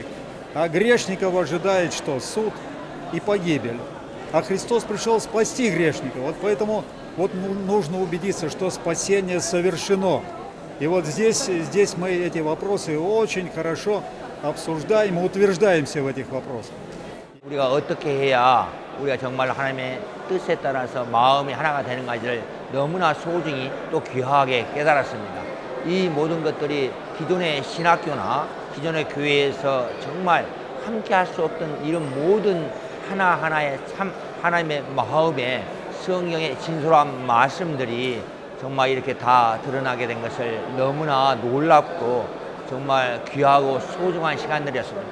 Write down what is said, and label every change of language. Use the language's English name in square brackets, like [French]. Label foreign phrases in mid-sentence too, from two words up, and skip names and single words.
[Russian] А грешников ожидает что? Суд и погибель. А Христос пришел спасти грешников. Вот поэтому вот нужно убедиться, что спасение совершено. И вот здесь мы эти вопросы очень хорошо обсуждаем и утверждаемся в этих вопросах. [Korean] 우리가 어떻게 해야 우리가 정말 하나님의 뜻에 따라서 마음이 하나가 되는가를 너무나 소중히 또 귀하게 깨달았습니다. 이 모든 것들이 기존의 신학교나 기존의 교회에서 정말 함께 할 수 없던 이런 모든 하나하나의 참 하나님의 마음에 성경의 진솔한 말씀들이 정말 이렇게 다 드러나게 된 것을 너무나 놀랍고 정말 귀하고 소중한 시간들이었습니다.